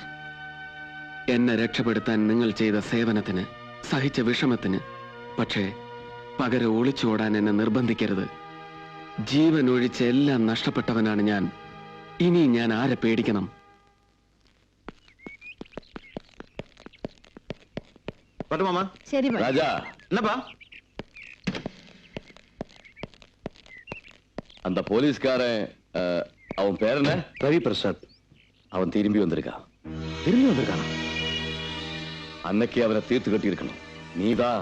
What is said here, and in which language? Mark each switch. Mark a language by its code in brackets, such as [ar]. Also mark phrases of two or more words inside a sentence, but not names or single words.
[ml] എന്നെ രക്ഷപ്പെടുത്താൻ നിങ്ങൾ ചെയ്ത സേവനത്തിന്, സഹിച്ച വിഷമത്തിന്. പക്ഷേ പകരം ഒളിച്ചോടാൻ എന്നെ നിർബന്ധിക്കരുത്. ജീവൻ ഒഴിച്ച് എല്ലാം നഷ്ടപ്പെട്ടവനാണ് ഞാൻ. ഇനി ഞാൻ ആരെ പേടിക്കണം? [ta] மாமா [ml] ശരി ബൈ. [ta] ராஜா என்னப்பா அந்த போலீஸ்காரன் அவன் பேர் என்ன? ரவி பிரசாத். அவன் திரும்பி வந்திருக்கான். திரும்பி வந்திருக்கானா? அன்னைக்கு அவனை தீர்த்து கட்டி இருக்கணும். நீதான்